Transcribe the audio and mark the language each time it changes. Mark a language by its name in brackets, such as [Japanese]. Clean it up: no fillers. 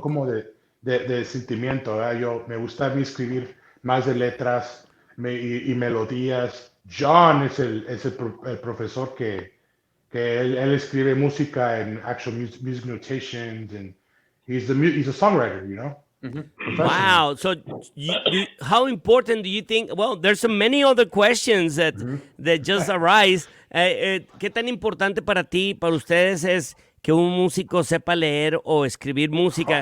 [Spanish] como de sentimiento, ¿verdad? Me gusta a mí escribir más de letras y melodías. John es el profesor que él escribe música en [English] actual music notations, and he's a songwriter, professional. Wow. So, how important do you think? Well, there's so many other questions that just arise. [Spanish] ¿Qué tan importante para ti, para ustedes, es que un músico sepa leer o escribir música?